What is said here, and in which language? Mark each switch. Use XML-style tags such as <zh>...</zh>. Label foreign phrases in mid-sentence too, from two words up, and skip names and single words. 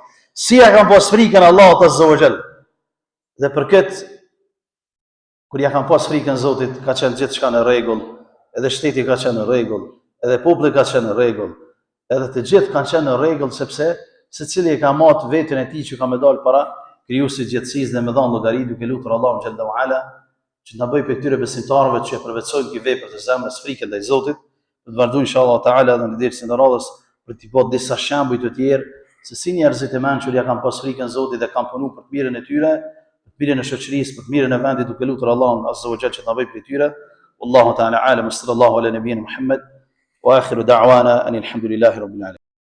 <sq>Si ja kanë pas frikën Allahut</sq> <ar>عز وجل.</ar> <sq>Dhe për këtë, kur ja kanë pas frikën Zotit, ka qenë gjithçka në rregull, edhe shteti ka qenë në rregull, edhe populli ka qenë në rregull, edhe të gjithë kanë qenë në rregull sepse secili e ka marrë veten e tij që ka më dalë para krijuesit gjithësisë dhe më dhan llogari duke lutur Allahun</sq> <ar>جل وعلا</ar> <sq>që na bëj për këtyre besimtarëve që përvetsojnë këto vepra të zemrës frikën ndaj Zotit. Do të vazhdojmë</sq> <ar>إن شاء الله تعالى</ar> <sq>në dersën e radhës për të bërë disa shembuj të tjerë se si njerëzit e mençur ja kanë pas frikën Zotit dhe kanë punuar për të mirën e tyre, për të mirën e shoqërisë, për të mirën e vendit duke lutur Allahun</sq> <ar>عز وجل</ar> <sq>që na bëj për tyre.</sq> <ar>والله تعالى أعلم صلى الله على نبينا محمد وآخر دعوانا أن الحمد لله رب العالمين.</ar>